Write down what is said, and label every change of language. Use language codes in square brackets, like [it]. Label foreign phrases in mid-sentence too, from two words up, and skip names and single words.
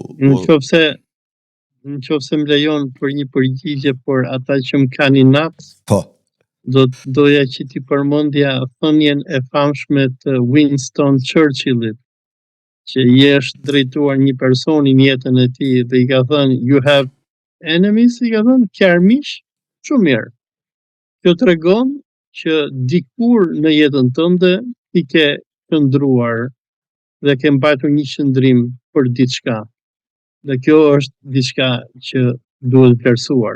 [sq] Në qofse më lejon për një përgjigje, por ata që më kanë inat, doja që ti përmendja thënien e famshme të Winston Churchillit, që i është drejtuar një person në jetën e tij dhe i ka thënë [en] you have enemies, [sq] i ka thënë kjarmish, shumë mirë. Kjo tregon që dikur në jetën tënde ti ke qëndruar dhe ke mbajtur një qëndrim për diçka. Dhe kjo është diçka që duhet vlerësuar.